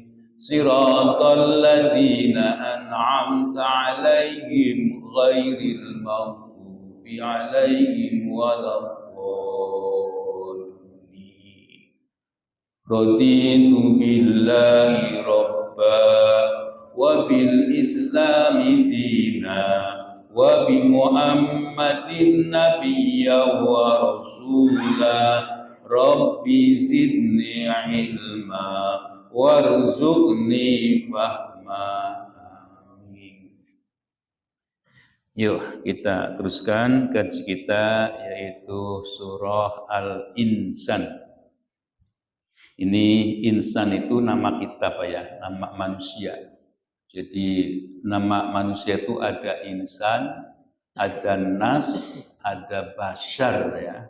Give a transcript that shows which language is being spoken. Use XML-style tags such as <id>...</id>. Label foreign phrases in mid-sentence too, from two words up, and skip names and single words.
<ar>صراط الذين أنعمت عليهم غير المغضوب عليهم ولا الضالين. رضيت بالله ربا وبالإسلام دينا وبمحمد نبيا ورسولا. رب زدني علما وارزقني فهما. Amin.</ar> <id>Yuk kita teruskan kaji kita, yaitu surah Al-Insan. Ini insan itu nama kita Pak ya, nama manusia. Jadi nama manusia itu ada insan, ada nas, ada bashar ya.</id>